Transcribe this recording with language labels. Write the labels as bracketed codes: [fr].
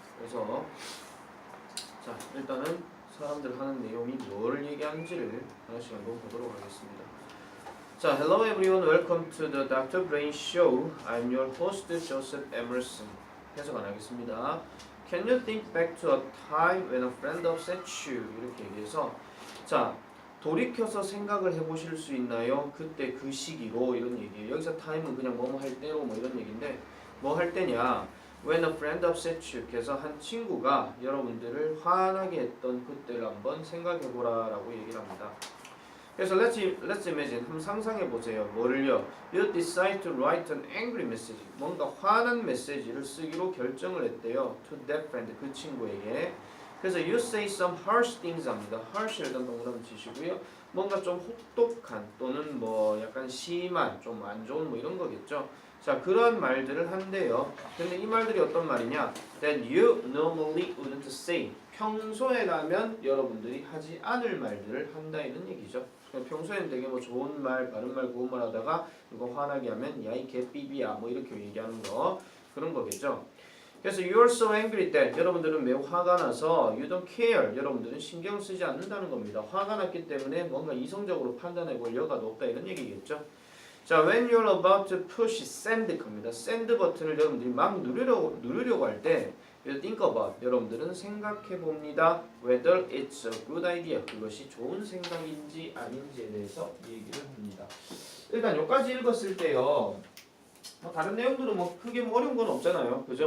[ko] 그래서 자 일단은 사람들 하는 내용이 뭘 얘기하는지를 하나씩 한번 보도록 하겠습니다. [en] 자, hello everyone, welcome to the Dr. Brain Show. I'm your host Joseph Emerson. [ko] 해석 안 하겠습니다. [en] Can you think back to a time when a friend upset you? [ko] 이렇게 얘기해서 자 돌이켜서 생각을 해보실 수 있나요? 그때 그 시기로 이런 얘기예요. 여기서 time은 그냥 뭐뭐 할 때로 뭐 이런 얘기인데 뭐 할 때냐? [en] When a friend upset you. [ko] 그래서 한 친구가 여러분들을 화나게 했던 그때를 한번 생각해보라라고 얘기를 합니다. 그래서 [en] let's imagine [ko] 한번 상상해 보세요. 뭐를요? [en] You decide to write an angry message. [ko] 뭔가 화난 메시지를 쓰기로 결정을 했대요. [en] To that friend, [ko] 그 친구에게. 그래서 [en] you say some harsh things [ko] 합니다. harsh 일단 동그라미 치시고요. 뭔가 좀 혹독한 또는 뭐 약간 심한, 좀 안 좋은 뭐 이런 거겠죠. 자, 그런 말들을 한대요. 근데 이 말들이 어떤 말이냐? [en] That you normally wouldn't say. [ko] 평소에라면 여러분들이 하지 않을 말들을 한다 이런 얘기죠. 평소에는 되게 뭐 좋은 말, 바른 말, 고운 말 하다가 이거 화나게 하면 야 이 개삐비야 뭐 이렇게 얘기하는 거 그런 거겠죠. 그래서 [en] you're so angry that [ko] 여러분들은 매우 화가 나서 [en] you don't care [ko] 여러분들은 신경 쓰지 않는다는 겁니다. 화가 났기 때문에 뭔가 이성적으로 판단해 볼 여가도 없다 이런 얘기겠죠. [en] 자, when you're about to push send [ko] 겁니다. send 버튼을 여러분들이 막 누르려고 할 때 [en] you think about [ko] 여러분들은 생각해 봅니다. [en] whether it's a good idea [ko] 그것이 좋은 생각인지 아닌지에 대해서 얘기를 합니다. 일단 여기까지 읽었을 때요. 뭐 다른 내용들은 뭐 크게 뭐 어려운 건 없잖아요. 그죠?